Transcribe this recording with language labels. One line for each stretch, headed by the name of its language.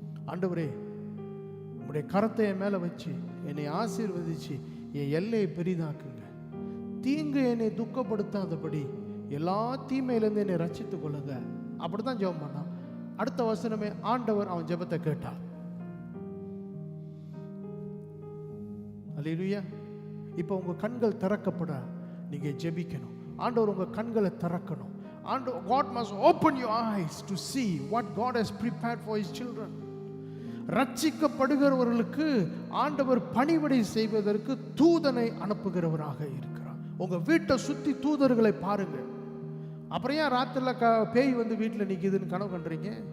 Tamil: ஆண்டவரே, உம்முடைய கரத்தை என் மேல வச்சு என்னை ஆசீர்வதிச்சு என் எல்லையை பெரிதாக்குங்க, தீங்கு என்னை துக்கப்படுத்தாதபடி எல்லா தீமையிலிருந்து என்னை ரட்சித்துக் கொள்ளுங்க. அப்படித்தான் ஜெபம் பண்ணான். அடுத்த வசனமே ஆண்டவர் அவன் ஜெபத்தை கேட்டார். அல்லேலூயா. இப்போ உங்க கண்கள் திறக்கப்பட நீங்க ஜெபிக்கணும். ஆண்டவர் உங்க கண்களை திறக்கணும்.
English: God must open your eyes to see what God has prepared for his children.
Tamil: ரட்சிக்கப்படுகிறவர்களுக்கு ஆண்டவர் பணிவிடை செய்வதற்கு தூதனை அனுப்புகிறவராக இருக்கிறார். உங்க வீட்டை சுத்தி தூதர்களை பாருங்க. அப்புறம் ஏன் ராத்திரில பேய் வந்து வீட்டில் நிக்குதுன்னு கனவு கண்டுறீங்க?